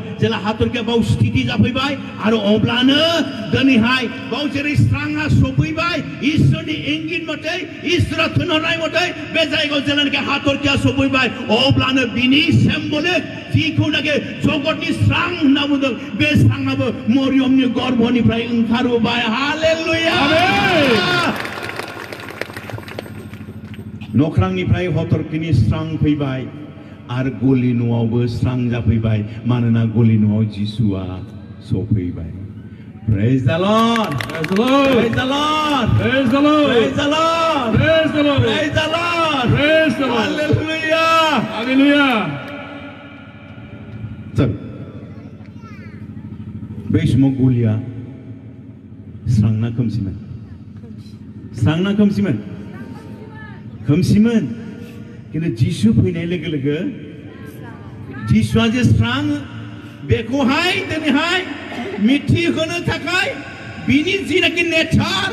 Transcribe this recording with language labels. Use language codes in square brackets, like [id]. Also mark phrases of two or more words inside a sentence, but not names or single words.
[brx] जेला हाथरखिया गाव स्थिति जाफैबाय आरो अब्लानो दिनैहाय गाव जेरै स्राङा सफैबाय इसोरनि इंगित मथे इसोरा थोनहरनाय मथे बे जायगायाव जेलानाखि हाथरखिया सफैबाय अब्लानो बिनि सिम्बलिक जिखौनाखि जगतनि स्रां होनना बुंदों बे स्राङाबो मरियमनि गर्भनिफ्राय ओंखारबोबाय हालेलुया नख्रांनिफ्राय हथरखिनि स्रां फैबाय आरो गलि न'आवबो स्रां जाफैबाय मानोना गलि न'आव जिसुआ सफैबाय। [en] Praise the Lord. Praise the Lord. Praise the Lord. Praise the Lord. Praise the Lord. Praise the Lord. Praise the Lord. Praise the Lord. Hallelujah. Hallelujah. So, [brx] बै समाव गलिया स्रांना खोमसिमोन? स्रांना खोमसिमोन? खोमसिमोन। किन्तु जिसु फैनाय लोगो लोगो जिसुआ जे स्रां बेखौहाय दिनैहाय मिथिहोनो थाखाय बिनि जिनाखि नेचार,